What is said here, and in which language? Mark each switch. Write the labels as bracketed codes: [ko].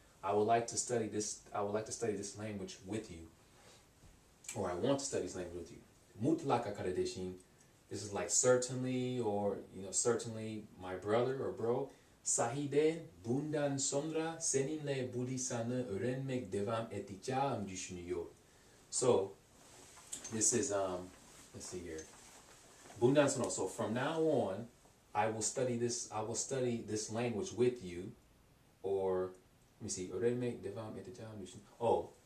[en] I would like to study this language with you, or I want to study this language with you. [tr] Mutlaka kardeşim. [en] This is like certainly, or certainly my brother or bro. [tr] Sahiden bundan sonra seninle bu lisanı öğrenmek devam edeceğim düşünüyor. [en] So this is let's see here. [tr] Bundan sonra, [en] so from now on, I will study this language with you, or let me see. [tr] Öğrenmek devam edeceğim düşünüyor.